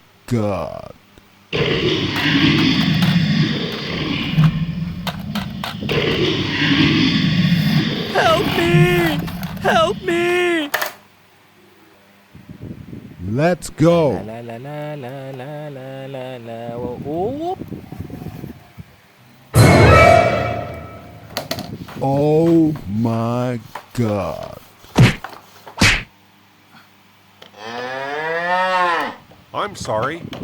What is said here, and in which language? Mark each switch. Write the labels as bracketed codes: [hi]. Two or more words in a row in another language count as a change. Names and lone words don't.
[en] God. Help me! Help me! Let's go. La la la la la la la la. Whoop. Oh my God. I'm sorry.